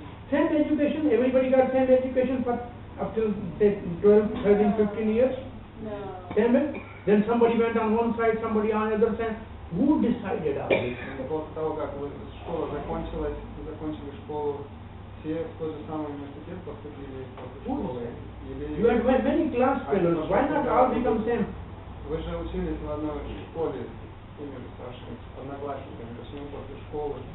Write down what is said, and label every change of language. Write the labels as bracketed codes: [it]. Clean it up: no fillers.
[en] Same education, everybody got same education for up till say 12, 13, 15 years? No. Same? Then somebody went on one side, somebody on the other side. Who decided all this? [ru] После того, как школа закончили школу, все в тот же самый университет поступили после школы? [en] You had many class fellows, why not all become same? [ru] Вы же учились в одной школе с теми же старшими одноклассниками, почему после школы?